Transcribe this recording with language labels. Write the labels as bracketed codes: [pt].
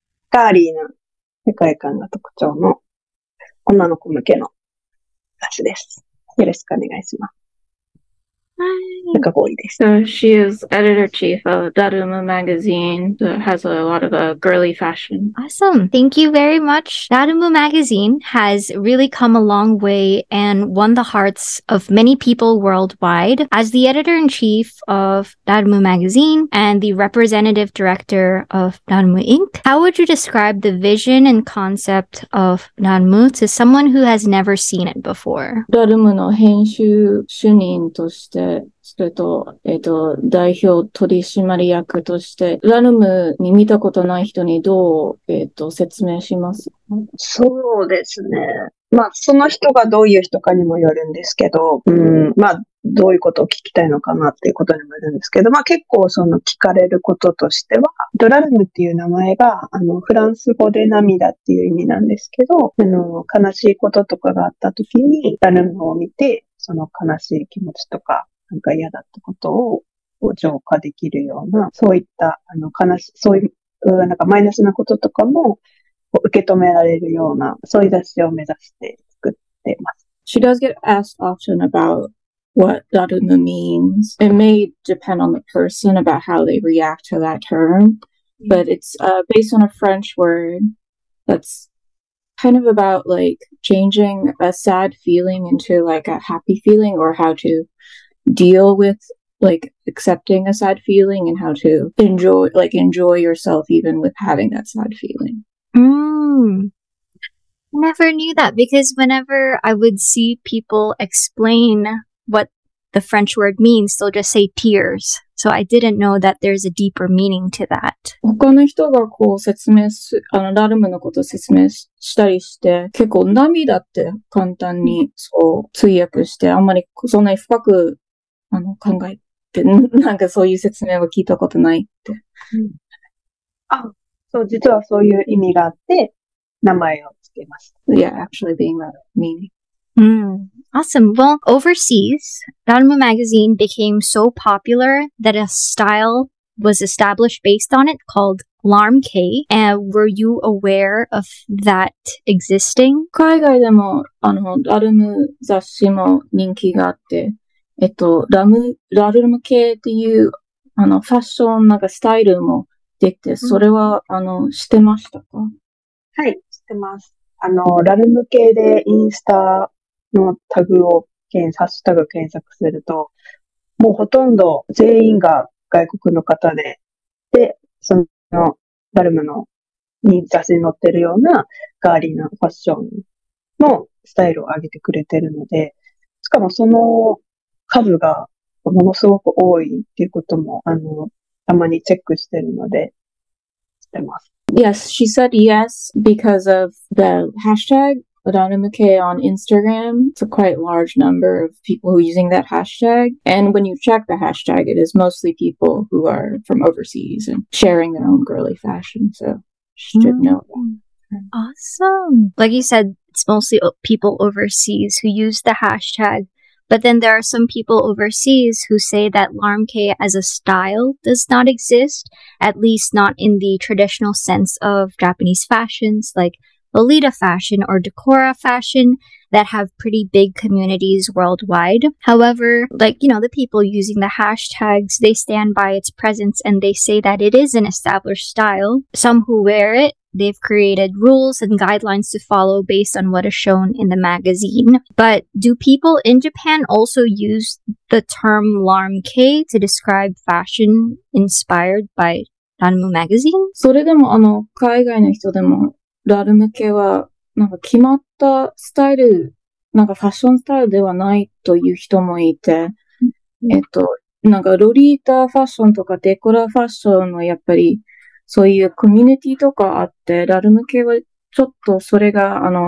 [ja] ガーリーな世界観が特徴の女の子向けの雑誌です。よろしくお願いします。Nakagoriです。 [en] So she is editor-chief of LARME magazine that has a lot of girly fashion. Awesome. Thank you very much. LARME magazine has really come a long way and won the hearts of many people worldwide. As the editor-in-chief of LARME magazine and the representative director of LARME Inc., how would you describe the vision and concept of LARME to someone who has never seen it before? [ja] LARMEの編集主任として、それと、代表取締役として、LARMEに見たことない人にどう、説明しますか？そうですね。その人がどういう人かにもよるんですけど、どういうことを聞きたいのかなっていうことにもよるんですけど、結構聞かれることとしては、LARMEっていう名前が、フランス語で涙っていう意味なんですけど、悲しいこととかがあった時に、LARMEを見て、その悲しい気持ちとか、なんか嫌だったことを浄化できるような、そういった、そういう、なんかマイナスなこととかも受け止められるような、そういう雑誌を目指して作っています。 [en] She does get asked often about what LARME means. It may depend on the person about how they react to that term, but it's based on a French word that's kind of about like changing a sad feeling into like a happy feeling, or how to deal with like accepting a sad feeling and how to enjoy yourself even with having that sad feeling. Never knew that, because whenever I would see people explain what the French word means, they'll just say tears. So I didn't know that there's a deeper meaning to that. [ja] 他の人がこう説明LARMEのことを説明したりして、結構涙って簡単にそう通訳して、あんまりそんなに深く考えて、なんかそういう説明は聞いたことないって。そう、実はそういう意味があって、名前をつけました。 [en] Yeah, actually being that meaning. Awesome. Well, overseas, LARME magazine became so popular that a style was established based on it called LARME. And were you aware of that existing? [ja] 海外でもLARME雑誌も人気があって、ラルム系っていう、ファッションなんかスタイルもできて、それは、知ってましたか？はい、知ってます。ラルム系でインスタのタグをハッシュタグ検索すると、もうほとんど全員が外国の方で、そのラルムの雑誌に載ってるようなガーリーなファッションのスタイルを上げてくれてるので、しかもその数がものすごく多いっていうことも、たまにチェックしてるので、知ってます。 [en] Yes, she said yes because of the hashtag LARME on Instagram. It's a quite large number of people who are using that hashtag. And when you check the hashtag, it is mostly people who are from overseas and sharing their own girly fashion. So she should know that. Awesome. Like you said, it's mostly people overseas who use the hashtag. But then there are some people overseas who say that LARME as a style does not exist, at least not in the traditional sense of Japanese fashions like Lolita fashion or Decora fashion that have pretty big communities worldwide. However, the people using the hashtags, they stand by its presence and they say that it is an established style. Some who wear it, they've created rules and guidelines to follow based on what is shown in the magazine. But do people in Japan also use the term LARME to describe fashion inspired by LARME magazine? [ja] それでも海外の人でもラルム系はなんか決まったスタイル、なんかファッションスタイルではないという人もいて、なんかロリータファッションとかデコラファッションのやっぱりそういうコミュニティとかあって、ラルム系はちょっとそれが